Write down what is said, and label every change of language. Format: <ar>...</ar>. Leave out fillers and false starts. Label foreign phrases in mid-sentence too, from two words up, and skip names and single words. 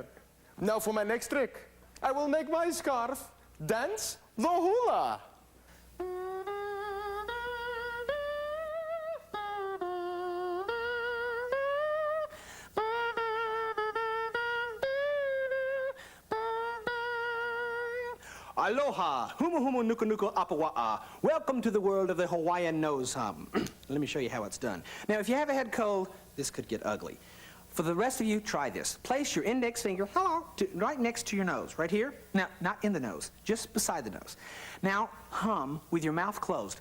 <en>Now for my next trick, I will make my scarf dance the hula. Aloha, humu humu nuku nuku apawa'a. Welcome to the world of the Hawaiian nose hum. Let me show you how it's done. Now, if you have a head cold, this could get ugly. For the rest of you, try this. Place your index finger, right next to your nose, right here. Now, not in the nose, just beside the nose. Now, hum with your mouth closed.</en>